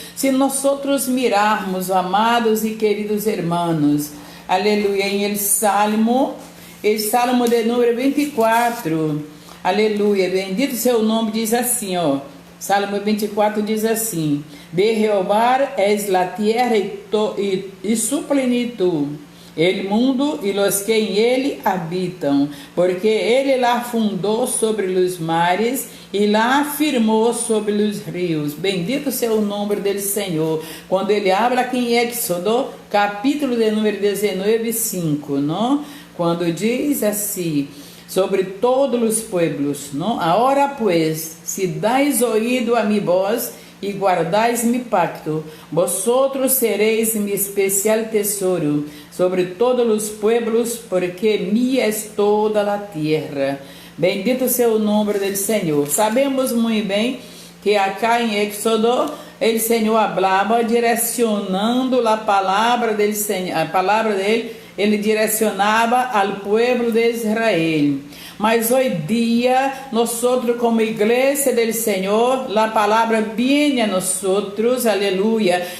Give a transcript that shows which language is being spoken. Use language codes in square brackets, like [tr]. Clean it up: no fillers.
[pt] Se nós outros mirarmos, amados e queridos irmãos, aleluia, em el Salmo de número 24, aleluia, bendito seja o nome, diz assim, ó, Salmo 24 diz assim: [es] De Jehová es la tierra e su plenitud, el mundo e los que em ele habitam, porque ele la fundou sobre os mares e la afirmou sobre os rios. [pt] Bendito seja o nome do Senhor. Quando ele habla aqui em Éxodo, capítulo de número 19, 5, não? Quando diz assim, sobre todos os pueblos, não? [es] Agora pues, se dais ouído a mi voz e guardais mi pacto, vosotros sereis mi especial tesouro sobre todos os pueblos, porque mía es toda a tierra. [pt] Bendito seja o nome do Senhor. Sabemos muito bem que acá em Éxodo, o Senhor falava direcionando a palavra dele, ele direcionava ao povo de Israel. Mas hoje dia, nós como igreja do Senhor, a palavra vem a nós, aleluia.